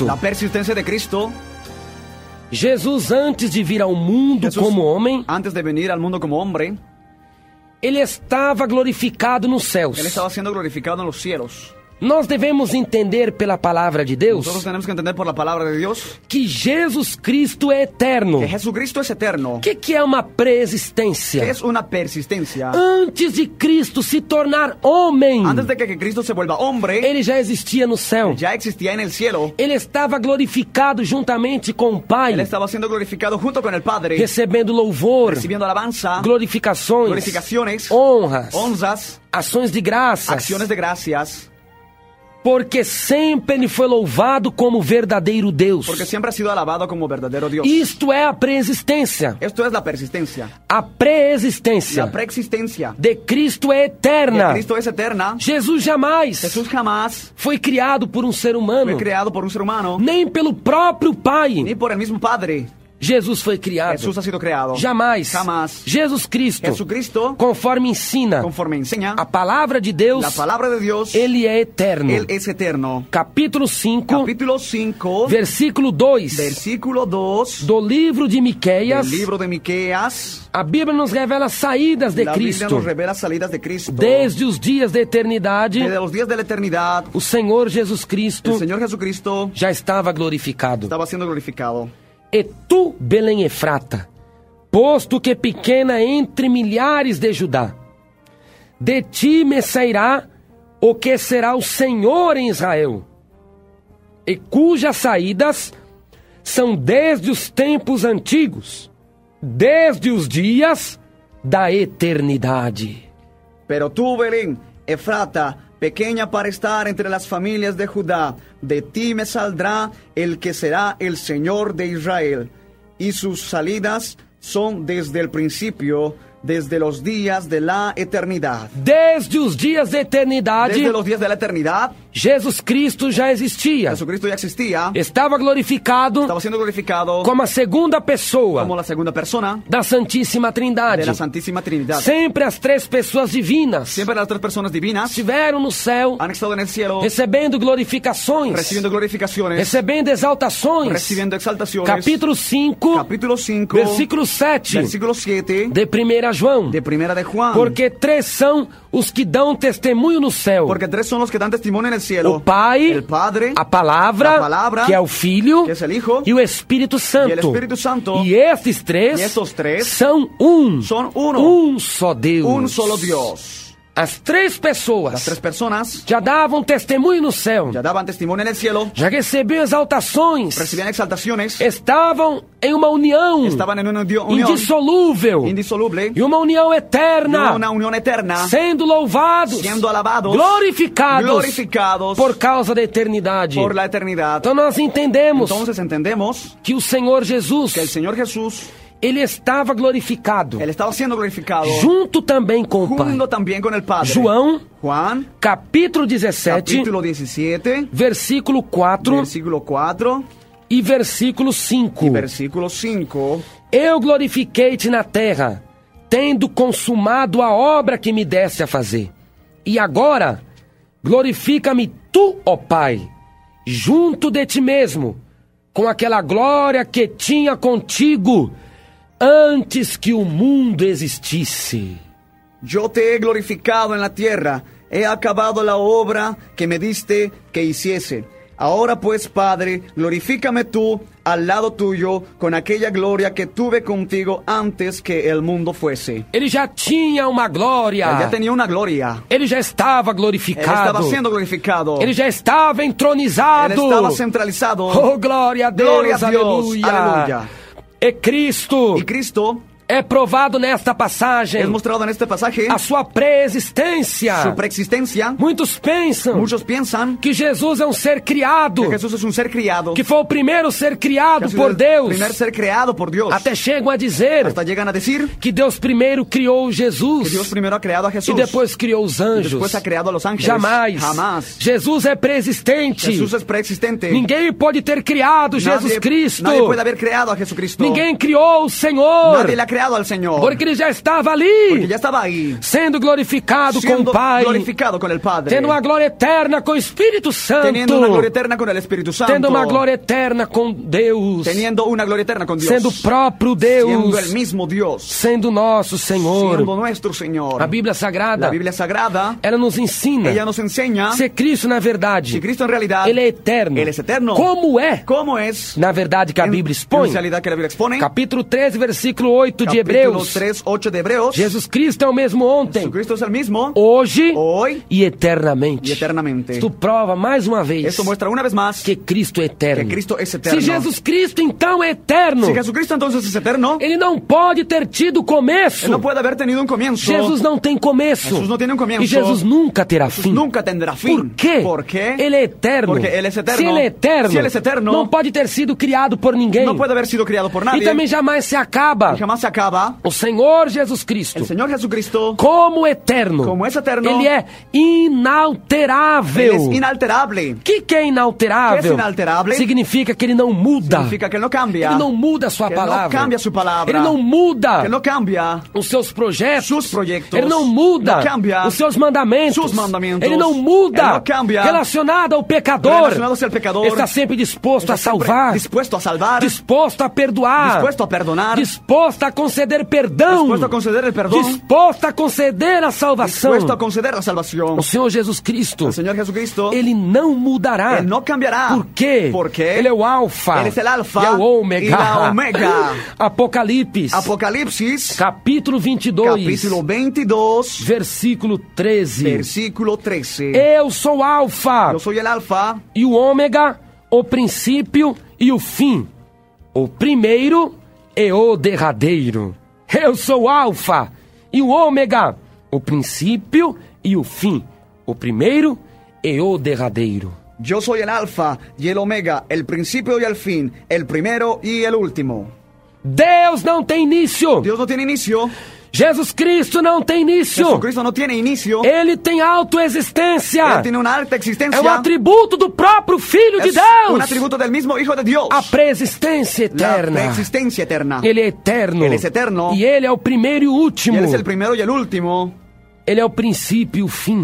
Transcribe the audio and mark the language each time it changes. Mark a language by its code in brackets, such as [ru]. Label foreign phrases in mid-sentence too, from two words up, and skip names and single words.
[es] La persistencia de Cristo. [pt] Jesus, antes de vir ao mundo [es] Jesús, [pt] como homem, [es] antes de venir al mundo como hombre, [pt] ele estava glorificado nos céus. [es] Él estaba siendo glorificado en los cielos. [pt] Nós devemos entender pela palavra de Deus [es] Nosotros tenemos que entender por la palabra de Dios [pt] que Jesus Cristo é eterno. [es] que Jesucristo es eterno, [pt] O que é uma preexistência? [es] que es una persistencia. [pt] Antes de Cristo se tornar homem, [es] Antes de que Cristo se vuelva hombre, [pt] ele já existia no céu. [es] ya existía en el cielo. [pt] Ele estava glorificado juntamente com o Pai, [es] Él estaba siendo glorificado junto con el Padre, [pt] recebendo louvor, [es] recibiendo alabanza, [pt] glorificações, [es] glorificaciones, [pt] honras, [es] honras, [pt] ações de graças, [es] acciones de gracias, [pt] porque sempre ele foi louvado como verdadeiro Deus. [es] porque siempre ha sido alabado como verdadero Dios. [pt] Isto é a preexistência. [es] Esto es la persistencia. [pt] A preexistência [es] La preexistencia [pt] de Cristo é [es] de [pt] eterna. [es] Cristo es eterna. [pt] Jesus jamais [es] Jesús jamás [pt] foi criado por um ser humano, [es] fue creado por un ser humano, [pt] nem pelo próprio Pai. [es] ni por el mismo Padre. [pt] Jesus foi criado. [es] Jesús ha sido creado. [pt] Jamais. [es] Jamás. [pt] Jesus Cristo, [es] Jesucristo, [pt] conforme ensina [es] conforme enseña [pt] a palavra de Deus, [es] la palabra de Dios, [pt] ele é eterno. [es] Él es eterno. [pt] Capítulo 5, [es] Capítulo 5, [pt] versículo 2 [es] versículo 2 [pt] do livro de Miqueias, [es] del libro de Miqueas. [pt] a Bíblia nos revela as saídas de [es] La Biblia [pt] Cristo. [es] nos revela salidas de Cristo. [pt] Desde os dias da eternidade, [es] Desde los días de la eternidad, [pt] o Senhor Jesus Cristo [es] el Señor Jesucristo [pt] já estava glorificado. [es] estaba siendo glorificado. [pt] E tu, Belém Efrata, posto que pequena entre milhares de Judá, de ti me sairá o que será o Senhor em Israel, e cujas saídas são desde os tempos antigos, desde os dias da eternidade. [es] Pero tú, Belén, Efrata, pequeña para estar entre las familias de Judá, de ti me saldrá el que será el Señor de Israel, y sus salidas son desde el principio, desde los días de la eternidad. [pt] Desde os dias da eternidade, [es] Desde los días de la eternidad, [pt] Jesus Cristo já existia. [es] Jesucristo ya existía, [pt] Estava glorificado [es] estaba siendo glorificado [pt] como a segunda pessoa [es] como la segunda persona [pt] da Santíssima [es] de [pt] Trindade. [es] la Santísima Trinidad. [pt] Sempre as três pessoas divinas [es] Siempre las tres personas divinas [pt] estiveram no céu, [es] han estado en el cielo, [pt] recebendo glorificações, [es] recibiendo glorificaciones, [pt] recebendo exaltações. [es] recibiendo exaltaciones. [pt] Capítulo 5, [es] Capítulo 5, [pt] versículo 7 [es] versículo 7 [pt] de 1 João. [es] de Primera de Juan. [pt] Porque três são os que dão testemunho no céu: [es] Porque tres son los que dan testimonio en el cielo. [pt] o Pai, [es] el Padre, [pt] a palavra, a palavra, que é o Filho, [es] que es el Hijo, [pt] e o Espírito Santo. [es] y el Espíritu Santo. [pt] E estes três [es] Y estos tres [pt] são um. [es] son uno. [pt] Um só Deus. [es] Un solo Dios. [pt] As três pessoas [es] Las tres personas [pt] já davam testemunho no céu, [es] ya daban testimonio en el cielo, [pt] já recebiam exaltações, [es] recibían exaltaciones, [pt] estavam em uma união [es] estaban en una unión [pt] indissolúvel [es] indisoluble, [pt] e uma união eterna, [es] una unión eterna, [pt] sendo louvados, [es] siendo alabados, [pt] glorificados por causa da eternidade. [es] por la eternidad. [pt] Então nós entendemos [es] Entonces entendemos [pt] que o Senhor Jesus, [es] que el Señor Jesús, [pt] ele estava glorificado, [es] Él estaba siendo glorificado [pt] junto também com o Pai. [es] junto también con el Padre. [pt] João, [es] Juan, [pt] capítulo 17, [es] capítulo 17, [pt] versículo 4 [es] versículo 4 [pt] e versículo 5. [es] y versículo 5. [pt] Eu glorifiquei-te na terra, tendo consumado a obra que me deste a fazer. E agora, glorifica-me tu, ó Pai, junto de ti mesmo, com aquela glória que tinha contigo antes que o mundo existisse. [es] Yo te he glorificado en la tierra, he acabado la obra que me diste que hiciese. Ahora pues, Padre, glorifícame tú al lado tuyo con aquella gloria que tuve contigo antes que el mundo fuese. [pt] Ele já tinha uma glória. [es] Él ya tenía una gloria. [pt] Ele já estava [es] Él [pt] glorificado. [es] estaba siendo glorificado. [pt] Ele já estava entronizado. [es] Él estaba centralizado. [pt] Oh, glória a Deus, Glória a Deus, aleluia. aleluia. E Cristo [es] Y Cristo [pt] é provado nesta passagem [es] es mostrado en este pasaje [pt] a sua preexistência. [es] su preexistencia. [pt] Muitos pensam [es] Muchos piensan [pt] que Jesus é um ser criado, [es] que Jesús es un ser criado. [pt] que foi o primeiro ser criado [es] Jesús por es el Deus. primer ser creado por Dios. [pt] Até chegam a dizer [es] Hasta llegan a decir [pt] que Deus primeiro criou [es] que Jesus Dios primero ha creado a Jesús. [pt] e depois criou os [es] Y [pt] anjos. [es] después ha creado a los ángeles. [pt] Jamais. [es] Jamás. [pt] Jesus é preexistente. [es] Jesús es preexistente. [pt] Ninguém pode ter criado Jesus Cristo. [es] Nadie puede haber creado a Jesucristo. [pt] Ninguém criou o Senhor. [es] Nadie le ha creado al Señor. [pt] Porque ele já estava [es] Porque [pt] ali, [es] ya estaba ahí. [pt] sendo glorificado com [es] Siendo [pt] o Pai, [es] glorificado con el Padre. [pt] tendo uma glória eterna com o Espírito Santo, [es] Teniendo una gloria eterna con el Espíritu Santo. [pt] tendo uma glória eterna com Deus, [es] Teniendo una gloria eterna con Dios. [pt] sendo o próprio Deus, [es] Siendo el mismo Dios. [pt] sendo nosso Senhor. [es] Siendo nuestro Señor. [pt] A Bíblia Sagrada, [es] La Biblia Sagrada, [pt] ela nos ensina [es] ella nos enseña [pt] se Cristo, na verdade, [es] que Cristo en realidad, [pt] ele é eterno. [es] Ele es eterno. [pt] Como é, [es] ¿cómo es? [pt] na verdade, que a Bíblia expõe. [es] En realidad que la Biblia expone. [pt] Capítulo 13, versículo 8 de [es] Capítulo [pt] Hebreus. [es] 3, 8 de Hebreos. [pt] Jesus Cristo é o mesmo ontem, [es] Jesucristo es el mismo. [pt] hoje [es] Hoy [pt] e eternamente. [es] y eternamente. [pt] Isto prova mais uma vez [es] Esto muestra una vez más [pt] que Cristo é eterno. [es] que Cristo es eterno. [pt] Se Jesus Cristo então é eterno, [es] Si Jesucristo entonces es eterno, [pt] ele não pode ter tido começo. [es] Él no puede haber tenido un comienzo. [pt] Jesus não tem começo. [es] Jesús no tiene un comienzo. [pt] E Jesus nunca terá fim. [es] Nunca tendrá fin. [pt] Por quê? [es] ¿Por qué? [pt] Ele é eterno. [es] Porque Él es eterno. [pt] Se ele é eterno, [es] Si Él es eterno, [pt] não pode ter sido criado por ninguém. [es] no puede haber sido criado por [pt] E [es] nadie. [pt] também jamais se acaba. [es] Y jamás se acaba. [pt] O Senhor Jesus Cristo, [es] El Señor Jesucristo, [pt] como eterno, [es] como es eterno, [pt] ele é inalterável. [es] Él es inalterable. [pt] O que é inalterável? Que é inalterável? Significa que ele não muda. [es] Significa que Él no cambia. [pt] Ele não muda a sua [es] Que Él no [pt] palavra. [es] cambia su palabra. [pt] Ele não muda [es] Que Él no cambia [pt] os seus projetos. [es] sus proyectos. [pt] Ele não muda [es] No cambia [pt] os seus mandamentos. [es] sus mandamientos. [pt] Ele não muda [es] Él no cambia [pt] relacionado ao pecador. [es] relacionado al pecador. [pt] Está sempre disposto [es] Está [pt] a salvar, [es] dispuesto a salvar, [pt] disposto a perdoar, [es] dispuesto a perdonar, [pt] disposto a conceder perdão, [es] dispuesto a conceder el perdón, [pt] disposto a conceder a salvação. [es] dispuesto a conceder la salvación. [pt] O Senhor Jesus Cristo, [es] El Señor Jesucristo, [pt] Ele não mudará. [es] Él no cambiará. [pt] Por quê? [es] Porque [pt] Ele é o alfa, Ele é o alfa e é o ômega. e a omega. Apocalipse, [es] Apocalipsis, [pt] capítulo 22, [es] capítulo 22, [pt] versículo 13. [es] versículo 13. [pt] Eu sou o alfa [es] Yo soy el alfa [pt] e o ômega, o princípio e o fim, o primeiro e o derradeiro. Eu sou o alfa e o ômega, o princípio e o fim, o primeiro e o derradeiro. [es] Yo soy el alfa y el omega, el principio y el fin, el primero y el último. [pt] Deus não tem início. [es] Dios no tiene inicio. [pt] Jesus Cristo não tem início. [es] Jesucristo no tiene inicio. [pt] Ele tem autoexistência. [es] Él tiene una alta existencia. [pt] É um atributo do próprio Filho de [es] Es [pt] Deus. [es] un atributo del mismo Hijo de Dios. [pt] A preexistência [es] La [pt] eterna. [es] preexistencia eterna. [pt] Ele é eterno. Ele é eterno. E ele é o primeiro e o último. [es] Y Él es el primero y el último. [pt] Ele é o princípio e o fim.